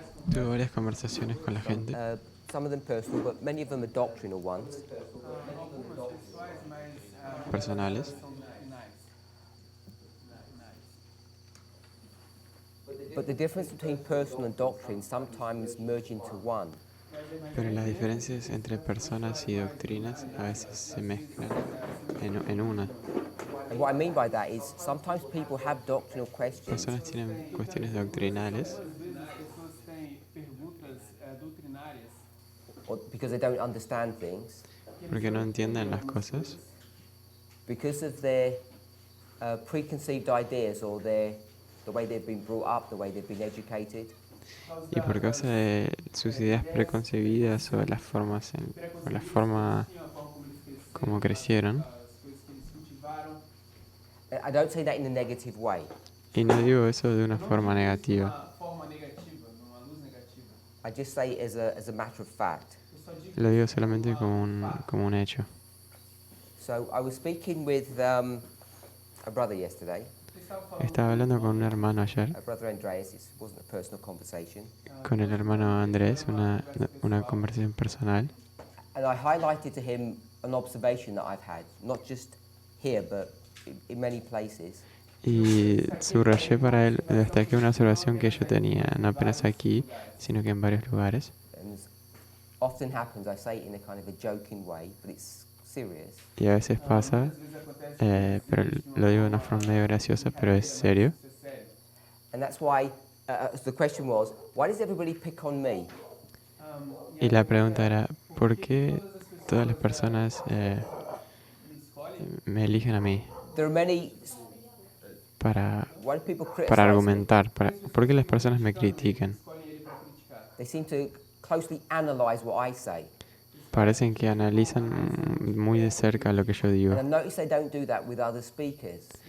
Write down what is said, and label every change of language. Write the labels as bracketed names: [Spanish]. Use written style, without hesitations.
[Spanish] tuve varias conversaciones con la gente, [English] Some of them personal, but many of them are doctrinal ones. [Spanish] personales, [English] But the difference between personal and doctrine sometimes merge into one. [Spanish] pero las diferencias entre personas y doctrinas a veces se mezclan en una. [English] And what I mean by that is sometimes people have doctrinal questions [Spanish] Personas tienen cuestiones doctrinales [English] or because they don't understand things, [Spanish] porque no entienden las cosas, [English] because of their preconceived ideas or the way they've been brought up, the way they've been educated. [Spanish] y por causa de sus ideas preconcebidas o las formas o la forma como crecieron. [English] I don't say that in a negative way. [Spanish] Y no digo eso de una forma negativa, [English] I just say it as a matter of fact. [Spanish] lo digo solamente como un hecho. [English] So I was speaking with a brother yesterday, [Spanish] Estaba hablando con un hermano ayer, [English] brother Andreas. It wasn't a personal conversation. [Spanish] con el hermano Andrés, una conversación personal. [English] And I highlighted to him an observation that I've had, not just here, but in many places. [Spanish] Y subrayé para él, destaqué una observación que yo tenía, no apenas aquí, sino que en varios lugares. [English] And as often happens, I say it in a kind of a joking way, but it's serious. [Spanish] Y a veces pasa, pero lo digo de una forma medio graciosa, pero es serio. [English] And that's why the question was, why does everybody pick on me? [Spanish] Y la pregunta era, ¿por qué todas las personas me eligen a mí [English] There are many. [Spanish] para [English] Why do people criticize me? [Spanish] argumentar? ¿Por qué las personas me critican? [English] They seem to closely analyze what I say. [Spanish] Parecen que analizan muy de cerca lo que yo digo. [English] And I notice they don't do that with other speakers.